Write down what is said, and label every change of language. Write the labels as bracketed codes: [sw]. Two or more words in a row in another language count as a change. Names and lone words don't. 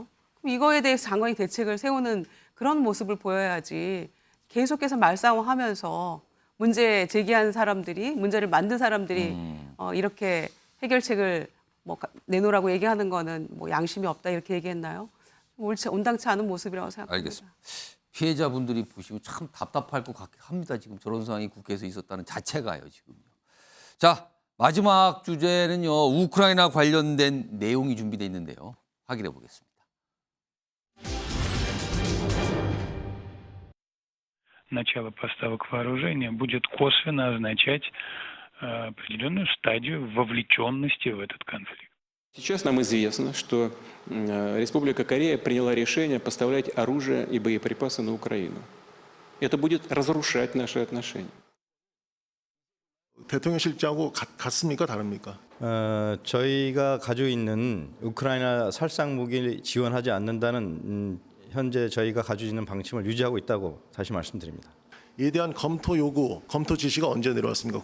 [ko] 그럼 이거에 대해서 장관이 대책을 세우는 그런 모습을 보여야지 계속해서 말싸움하면서 문제 제기한 사람들이 문제를 만든 사람들이 이렇게 해결책을 뭐 내놓으라고 얘기하는 거는 뭐 양심이 없다 이렇게 얘기했나요? 옳지 온당치 않은 모습이라고 생각합니다. 알겠습니다. 피해자분들이 보시면 참 답답할 것 같긴 합니다. 지금 저런 상황이 국회에서 있었다는 자체가요. 지금요. 자, 마지막 주제는요. 우크라이나 관련된 내용이 준비되어 있는데요. 확인해 보겠습니다. [ru] Начало поставок вооружения будет косвенно означать определенную стадию вовлеченности в этот конфликт. Сейчас нам известно, что Республика Корея приняла решение поставлять оружие и боеприпасы на Украину. Это будет разрушать наши отношения. [ko] 대통령 실장하고 같습니까? 다릅니까? 저희가 가지고 있는 우크라이나 살상 무기 지원하지 않는다는 현재 저희가 가지고 있는 방침을 유지하고 있다고 다시 말씀드립니다. 이에 대한 검토 요구, 검토 지시가 언제 내려왔습니까?